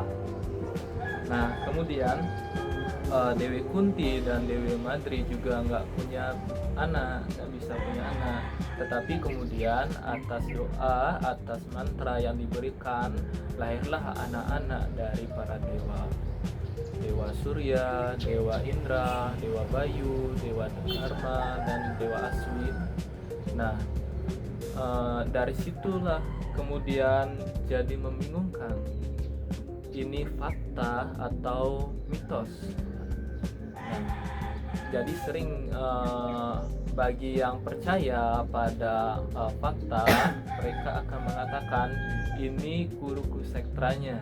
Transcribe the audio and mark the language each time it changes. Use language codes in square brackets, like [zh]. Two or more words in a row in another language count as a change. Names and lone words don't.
[id] Nah, kemudian Dewi Kunti dan Dewi Madri juga nggak punya anak, nggak bisa punya anak. Tetapi kemudian atas doa, atas mantra yang diberikan, lahirlah anak-anak dari para dewa. Dewa Surya, Dewa Indra, Dewa Bayu, Dewa Dharma, dan Dewa Aswin. Nah, dari situlah kemudian jadi membingungkan. Ini fakta atau mitos? Nah, jadi sering bagi yang percaya pada fakta, mereka akan mengatakan ini kuruku sektranya.